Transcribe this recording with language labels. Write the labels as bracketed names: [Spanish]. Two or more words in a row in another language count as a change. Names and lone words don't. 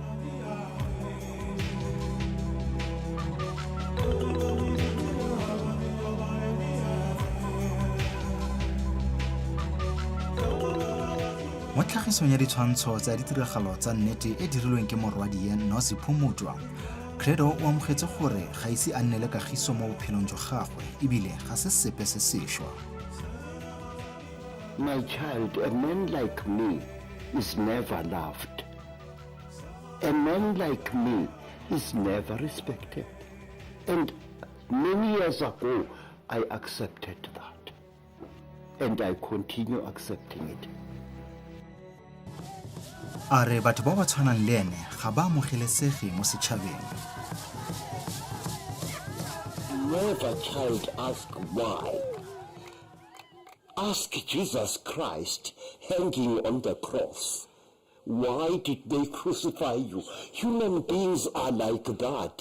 [Tswana] Mo tlhagisong ya ditshwantsho tsa ditiragalo tsa nnete e dirilweng ke morwadie Nozipho Mutwa, Credo o amogetse gore ga ise a nne le kagiso mo bophelong jwa gagwe ebile ga se sepe se sešwa. [English] My child, a man like me is never loved. A man like me is never respected. And many years ago, I accepted that. And I continue accepting it. [Tswana] Are batho ba ba tshwanang le ene ga ba amogelesege mo setšhabeng. [English] Never, child, ask why. Ask Jesus Christ hanging on the cross. Why did they crucify you? Human beings are like that.